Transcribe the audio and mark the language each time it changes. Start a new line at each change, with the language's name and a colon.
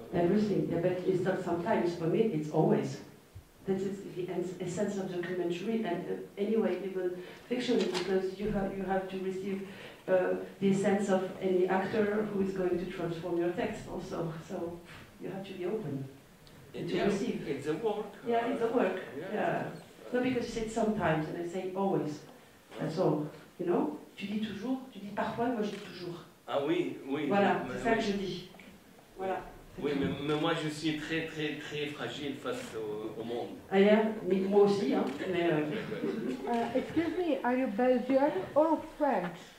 English: Everything, yeah, but it's not sometimes. For me, it's always. That is the essence of documentary, and anyway, even fiction, because you have to receive the essence of any actor who is going to transform your text also. So you have to be open to receive. It's a work. Yeah, it's a work. Yeah. No, because you said sometimes, and I say always. That's all. You know?
French: Tu dis toujours, tu dis parfois, moi je dis toujours. Ah oui. Voilà, mais- c'est ça que je dis. Voilà. Oui, mais moi je suis très fragile face au monde. Ah, yeah, mais moi aussi, hein. Mais,
English: Excuse me, are you Belgian or French?